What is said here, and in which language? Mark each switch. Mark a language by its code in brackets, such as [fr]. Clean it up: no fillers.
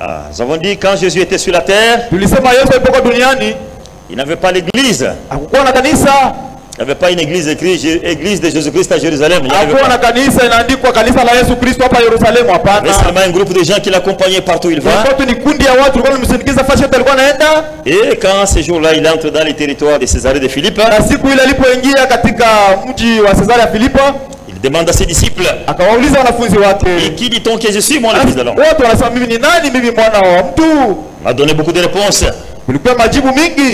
[fr] Nous avons dit quand Jésus était sur la terre, [sw] Tulisema Yesu alipokuwa duniani [fr] il n'avait pas l'église. [sw] hakukuwa na kanisa, [fr] Il n'y avait pas une église écrite, église de Jésus-Christ à Jérusalem. Il n'y avait [sw] hakukuwa na [fr] pas. [sw] kanisa inaandikwa kanisa la Yesu Kristo hapa Yerusalemu. [fr] Il y avait [sw] Hapana, [fr] seulement un groupe de gens qui l'accompagnaient partout où il va. [sw] ilikuwa tu ni kundi ya watu walikuwa wanamsindikiza fasi yote alikuwa anaenda. [fr] Et quand ce jour-là, il entre dans les territoires de Césarée de Philippe, [sw] Na siku ile alipoingia katika mji wa Cesarea ya Filipo, [fr] il demande à ses disciples, [sw] akawauliza wanafunzi [fr] et [sw] wake, [fr] qui dit-on que je suis, moi, le fils de l'homme? [sw] watu wanasema mimi ni nani? Mimi mwana wa mtu. [fr] Il m'a donné beaucoup de réponses. [sw] Kulikuwa majibu mingi.